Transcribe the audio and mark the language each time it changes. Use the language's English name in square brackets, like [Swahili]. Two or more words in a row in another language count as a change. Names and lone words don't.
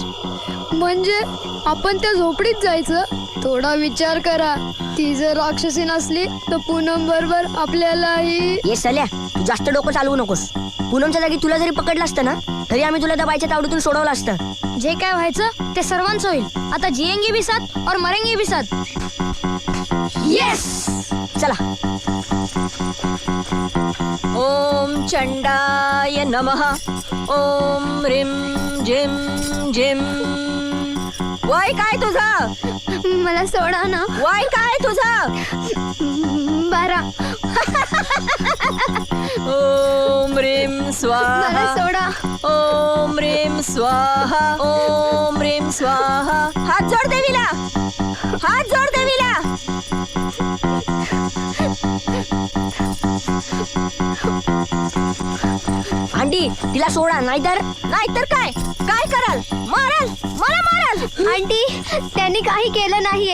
[Marathi] म्हणजे आपण त्या झोपडीत जायचं. थोडा विचार करा, ती जर राक्षसीन असली तर पूनम बरोबर आपल्यालाही. ये सल्या, तू जास्त डोकं चालवू नकोस. पूनमच्या जागी तुला जरी पकडलं असतं ना, तरी आम्ही तुला दबाईच्या तावडीतून सोडवलं असतं. जे काय व्हायचं ते सर्वांचं होईल. [Hindi] आता जिएंगे भी साथ और मरेंगे भी साथ. [Marathi] येस, चला. [Sanskrit] ओम चंडाय नमः. ओम ह्रीं जिम जिम. [Marathi] वय काय तुझं? मला सोडा ना. वय काय तुझं? 12. [Sanskrit] ओम ह्रीं स्वाहा. [Marathi] मला सोडा. [Sanskrit] ओम ह्रीं स्वाहा. ओम ह्रीं स्वाहा. [Marathi] हात जोड देवीला. हात जोड देवीला. आंटी, तिला सोडा, नाहीतर काय काय कराल? माराल, मला माराल. आंटी, त्यांनी काही केलं नाहीये.